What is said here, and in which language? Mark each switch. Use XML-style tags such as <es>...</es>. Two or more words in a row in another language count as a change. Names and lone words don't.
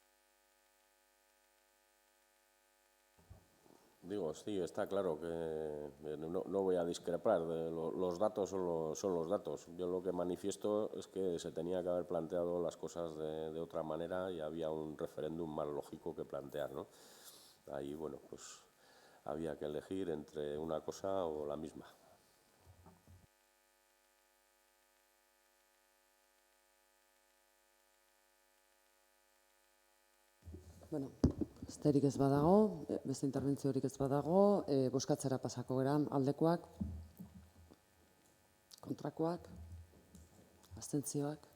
<es>Digo, sí, está claro que no voy a discrepar. Los datos son los datos. Yo lo que manifiesto es que se tenía que haber planteado las cosas de otra manera y había un referéndum más lógico que plantear, ¿no? Ahí, bueno, pues había que elegir entre una cosa o la misma.</es> <eu>Bueno, besterik ez badago, beste interbentziorik ez badago, bozkatzera pasako gara, aldekoak, kontrakoak, abstentzioak.</eu>